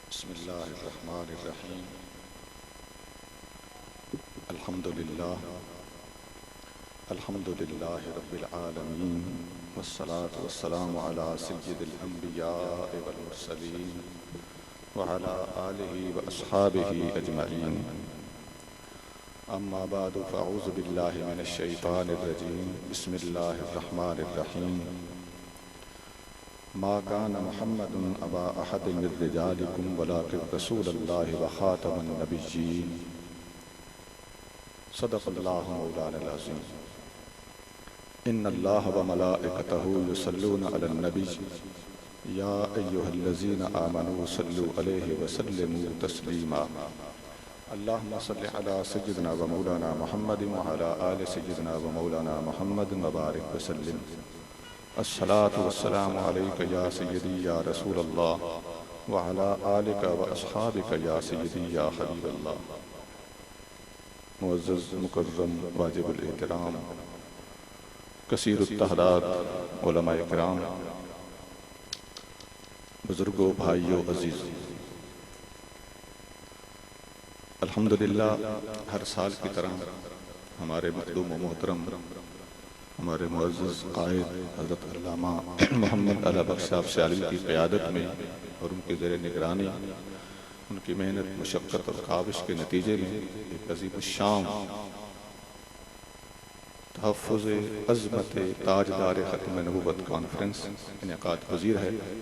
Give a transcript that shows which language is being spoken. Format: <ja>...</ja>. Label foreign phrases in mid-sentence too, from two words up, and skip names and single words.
<ar>بسم الله الرحمن الرحيم الحمد لله رب العالمين والصلاة والسلام على سيد الأنبياء والمرسلين وعلى آله وأصحابه أجمعين أما بعد فأعوذ بالله من الشيطان الرجيم بسم الله الرحمن الرحيم ما كان محمد أبا أحد من رجالكم ولكن رسول الله وخاتم النبيين صدق الله مولانا العظيم إن الله وملائكته يصلون على النبي يا أيها الذين آمنوا صلوا عليه وسلموا تسليما اللهم صل على سيدنا ومولانا محمد وعلى آل سيدنا ومولانا محمد وبارك وسلم الصلاة والسلام عليك يا سيدي يا رسول الله وعلى آلك وأصحابك يا سيدي يا حبيب الله.</ar> <ur>معزز مکرم واجب الاحترام کثیر التعداد علمائے کرام، بزرگوں، بھائیوں، عزیز، الحمد للہ ہر سال کی طرح ہمارے مخدوم و محترم ہمارے معزز قائد حضرت علامہ محمد اللہ بخش صاحب شالم کی قیادت میں اور ان کے زیر نگرانی، ان کی محنت، مشقت اور کاوش کے نتیجے میں ایک عظیم الشان تحفظ عظمت تاجدار ختم نبوت کانفرنس انعقاد پذیر ہے.</ur>